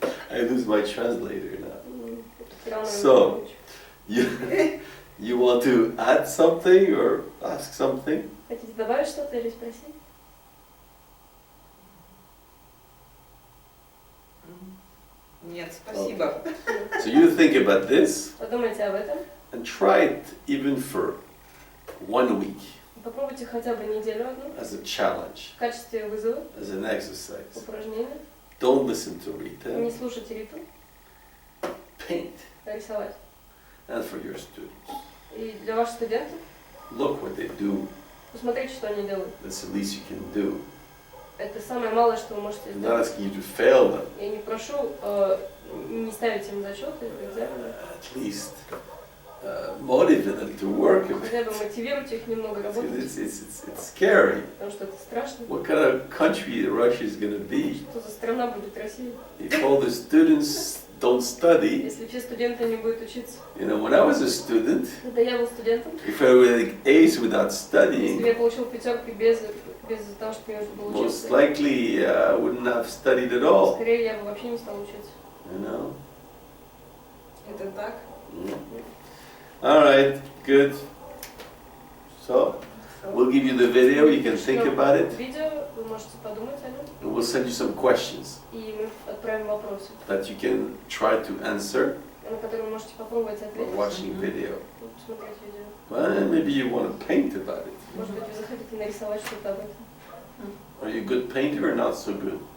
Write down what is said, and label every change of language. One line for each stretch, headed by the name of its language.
English: I lose my translator now. So, you want to add something or ask something?
Russian: Хотите добавить что-то или спросить? Нет, спасибо.
English: So you think about this
Russian: Подумайте об этом.
English: and try it even for 1 week
Russian: Попробуйте хотя бы неделю одну
English: as a challenge,
Russian: в качестве вызова,
English: as an exercise.
Russian: упражнения.
English: Don't listen to
Russian: Не
English: Rita.
Russian: слушайте Риту,
English: Paint.
Russian: рисовать.
English: And for your students.
Russian: И для ваших студентов
English: Look what they do.
Russian: посмотрите, что они делают.
English: That's the least you can do.
Russian: Это самое малое, что вы можете
English: I'm not
Russian: сделать.
English: asking you to fail them.
Russian: Я не прошу не ставить им зачеты, экзамены.
English: At least motivate them to work.
Russian: Хотя бы мотивируйте их немного работать,
English: It's scary.
Russian: потому что это страшно.
English: What kind of country Russia is going to be
Russian: Что за страна будет Россия?
English: if all the students don't study?
Russian: Если все студенты не будут учиться.
English: You know, when I was a student,
Russian: Когда я был студентом,
English: if I would like A's without
Russian: если
English: studying,
Russian: бы я получил пятерку без того, что мне нужно было
English: most
Russian: учиться,
English: likely I wouldn't have studied at all.
Russian: скорее я бы вообще не стал учиться.
English: You know.
Russian: Это так?
English: All right, good. So we'll give you the video. You can think about it.
Russian: Видео, вы можете подумать о нем,
English: And we'll send you some questions
Russian: и мы отправим вопросы,
English: that you can try to answer
Russian: на которые вы можете попробовать
English: while
Russian: ответить,
English: watching video.
Russian: посмотреть видео.
English: Well, maybe you want to paint about it.
Russian: Может быть, вы захотите нарисовать что-то об этом.
English: Are you a good painter or not so good?